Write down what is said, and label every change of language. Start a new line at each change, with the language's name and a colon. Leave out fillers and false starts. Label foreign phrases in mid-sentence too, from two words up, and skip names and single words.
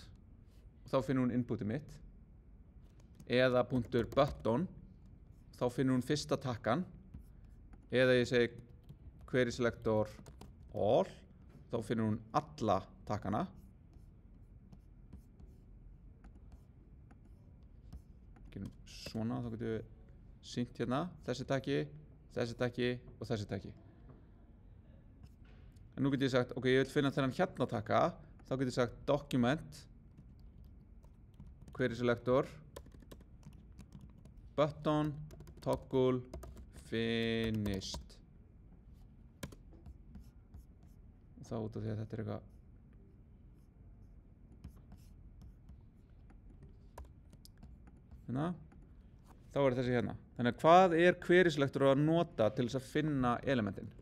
Icelandic: og þá finnur hún inputið mitt eða .button þá finnur hún fyrsta takkan eða ég segi
English: querySelector all
Icelandic: þá finnur hún alla takkana svona, þá getum við sýnt hérna þessi takki og þessi takki. En nú getum ég sagt, ok, ég vil finna þennan hérna takka, þá getum ég sagt
English: document querySelector button toggle finished.
Icelandic: Og þá út af því að þetta er eitthvað hérna. Þá er þessi hérna. Þannig að hvað er querySelector að nota til þess að finna elementin?